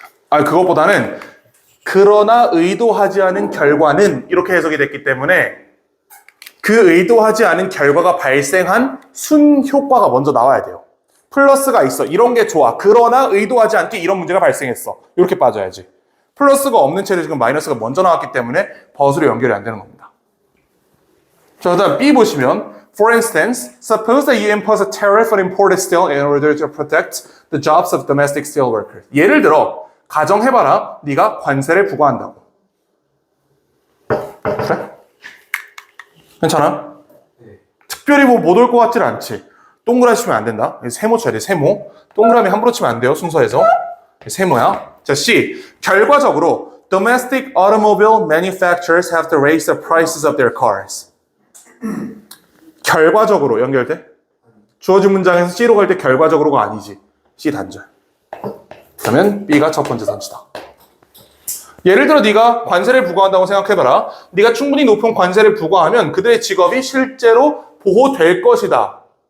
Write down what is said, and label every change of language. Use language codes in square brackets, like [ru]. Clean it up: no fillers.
[ko] 아, 그것보다는 그러나 의도하지 않은 결과는 이렇게 해석이 됐기 때문에 그 의도하지 않은 결과가 발생한 순 효과가 먼저 나와야 돼요. 플러스가 있어. 이런 게 좋아. 그러나 의도하지 않게 이런 문제가 발생했어. 이렇게 빠져야지. 플러스가 없는 채로 지금 마이너스가 먼저 나왔기 때문에 벗으로 연결이 안 되는 겁니다. 자, 그다음 B 보시면 [en] For instance, suppose that you impose a tariff on imported steel in order to protect the jobs of domestic steel workers. [ko] 예를 들어 가정해봐라. 네가 관세를 부과한다고. 그래? 괜찮아? 네. 특별히 뭐 못 올 것 같진 않지. 동그라미 치면 안 된다. 세모 쳐야 돼, 세모. 동그라미 함부로 치면 안 돼요, 순서에서. 세모야. 자, C. 결과적으로 [en] domestic automobile manufacturers have to raise the prices of their cars. [ko] 결과적으로 연결돼? 주어진 문장에서 C로 갈 때 결과적으로가 아니지. C 단절. 그러면 B가 첫 번째 선지다. 예를 들어 네가 관세를 부과한다고 생각해봐라. 네가 충분히 높은 관세를 부과하면 그들의 직업이 실제로 보호될 것이다.